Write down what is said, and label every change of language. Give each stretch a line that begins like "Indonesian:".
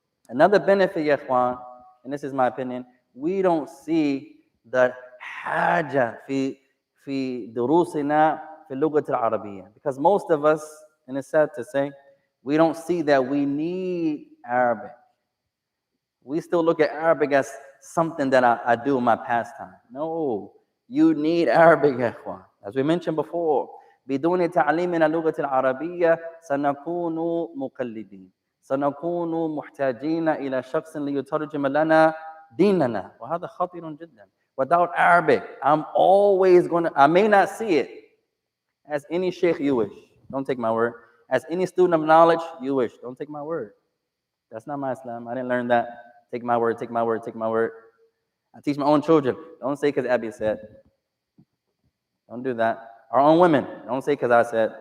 English: Another benefit, ya ikhwan, and this is my opinion, we don't see the
Arabic: haja fi durusina fi lugat al-Arabiyyah.
English: Because most of us, and it's sad to say, we don't see that we need Arabic. We still look at Arabic as something that I do in my pastime. No, you need Arabic, ya ikhwan. As we mentioned before,
Arabic: بدون تعليمنا اللغة العربية سنكون مقلدين سنكون محتاجين إلى شخص ليترجم لنا ديننا وهذا خطير جدا.
English: Without Arabic, I may not see it as any sheikh you wish. Don't take my word. As any student of knowledge you wish. Don't take my word. That's not my Islam. I didn't learn that. Take my word, take my word, take my word. I teach my own children. Don't say because Abby said. Don't do that. Our own women. Don't say because I said.